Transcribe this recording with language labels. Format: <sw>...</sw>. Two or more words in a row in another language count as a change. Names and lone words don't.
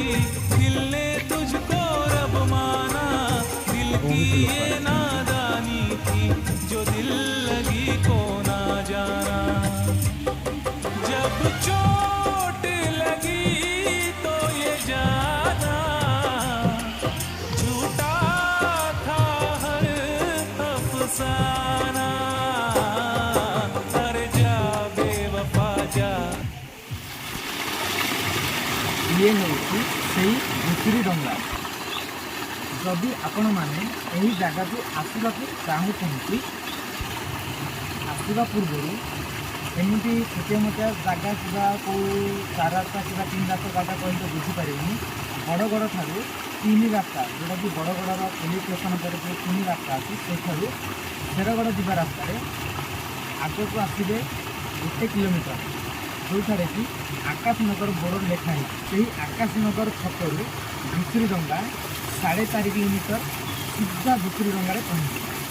<hi>दिल ने तुझको रब माना दिल की ये नादानी थी जो दिल लगी को ना जाना जब चोट लगी तो ये जाना झूठा था हर अफसाना अरे जा बेवफा जा</hi> <or>ये ହେଉଛି ସେଇ ଘୁଷୁରୀ ଡଙ୍ଗା ଯଦି ଆପଣମାନେ ଏହି ଜାଗାକୁ ଆସିବାକୁ ଚାହୁଁଛନ୍ତି ଆସିବା ପୂର୍ବରୁ ଏମିତି ଛୋଟିଆ ମୋଟିଆ ଜାଗା କିମ୍ବା କେଉଁ 4 ରାସ୍ତା କିମ୍ବା 3 ରାସ୍ତା ଜାଗା କହିଲେ ବୁଝିପାରିବେନି ବଡ଼ଗଡ଼ ଠାରୁ 3 ରାସ୍ତା ଯେଉଁଟାକି ବଡ଼ଗଡ଼ର ପୋଲିସ ଷ୍ଟେସନ ପରେ ଯେଉଁ 3 ରାସ୍ତା ଅଛି ସେଠାରୁ ଶେରଗଡ଼ ଯିବା ରାସ୍ତାରେ ଆଗକୁ ଆସିବେ 1 କିଲୋମିଟର ଯେଉଁଠାରେ କି ଆକାଶନଗର ବୋର୍ଡ ଲେଖା ହେଇଛି ସେହି ଆକାଶନଗର ଛକରୁ ଘୁଷୁରୀ ଡଙ୍ଗା 4.5 କିଲୋମିଟର ସିଧା ଘୁଷୁରୀ ଡଙ୍ଗାରେ ପହଞ୍ଚିବ</or>